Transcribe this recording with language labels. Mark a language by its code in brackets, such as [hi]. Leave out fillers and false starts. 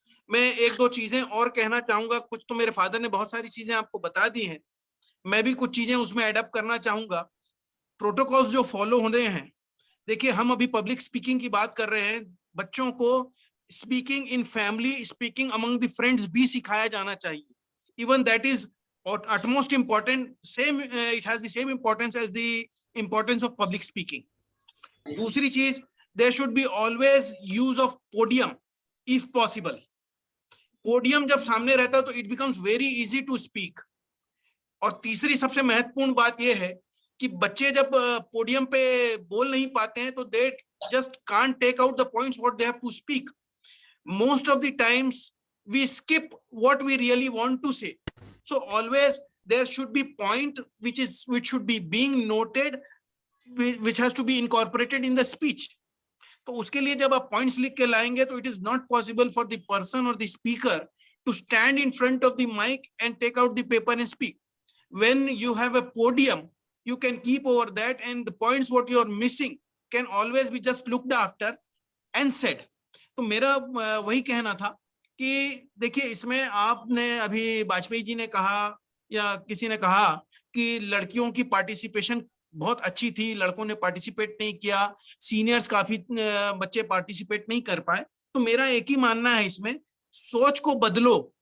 [hi] मैं एक दो चीजें और कहना चाहूंगा, कुछ तो मेरे फादर ने बहुत सारी चीजें आपको बता दी हैं, मैं भी कुछ चीजें उसमें एडअप करना चाहूंगा। प्रोटोकॉल्स जो फॉलो हो रहे हैं, देखिए हम अभी पब्लिक स्पीकिंग की बात कर रहे हैं, बच्चों को [en] speaking in family, speaking among the friends [hi] भी सिखाया जाना चाहिए। [en] Even that is utmost important, same it has the same importance as the importance of public speaking. [hi] दूसरी चीज, [en] there should be always use of podium if possible. [hi] Podium जब सामने रहता है तो [en] it becomes very easy to speak. [hi] और तीसरी सबसे महत्वपूर्ण बात यह है कि बच्चे जब पोडियम पे बोल नहीं पाते हैं तो [en] they just can't take out the points what they have to speak. Most of the times we skip what we really want to say. So always there should be point which should be being noted, which has to be incorporated in the speech. [hi] तो उसके लिए जब आप points लिख के लाएंगे तो [en] it is not possible for the person or the speaker to stand in front of the mic and take out the paper and speak. When you have a podium, you can keep over that and the points what you are missing can always be just looked after and said. [hi] तो मेरा वही कहना था कि देखिए इसमें आपने अभी वाजपेयी जी ने कहा या किसी ने कहा कि लड़कियों की पार्टिसिपेशन बहुत अच्छी थी, लड़कों ने पार्टिसिपेट नहीं किया, सीनियर्स काफी बच्चे पार्टिसिपेट नहीं कर पाए। तो मेरा एक ही मानना है इसमें, सोच को बदलो।